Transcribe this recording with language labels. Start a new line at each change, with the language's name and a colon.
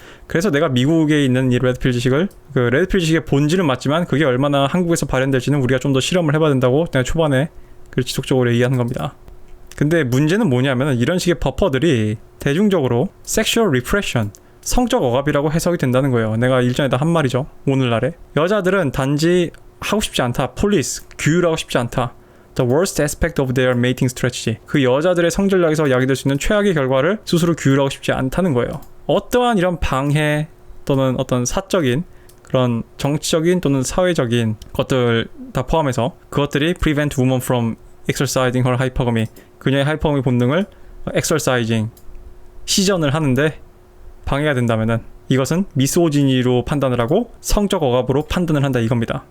Korean: 그래서 내가 미국에 있는 이 레드필 지식을, 그 레드필 지식의 본질은 맞지만 그게 얼마나 한국에서 발현될지는 우리가 좀 더 실험을 해봐야 된다고 내가 초반에 지속적으로 얘기하는 겁니다. 근데 문제는 뭐냐면 이런 식의 버퍼들이 대중적으로 섹슈얼 리프레션, 성적 억압이라고 해석이 된다는 거예요. 내가 일전에다 한 말이죠. 오늘날에 여자들은 단지 하고 싶지 않다. 폴리스, 규율하고 싶지 않다.
English: The worst aspect of their mating strategy.
Korean: 그 여자들의 성전략에서 야기될 수 있는 최악의 결과를 스스로 규율하고 싶지 않다는 거예요. 어떠한 이런 방해 또는 어떤 사적인 그런 정치적인 또는 사회적인 것들 다 포함해서 그것들이
English: prevent women from exercising her hypergamy.
Korean: 그녀의 하이퍼거미 본능을 exercising, 시전을 하는데 방해가 된다면은 이것은 미소지니로 판단을 하고 성적 억압으로 판단을 한다 이겁니다.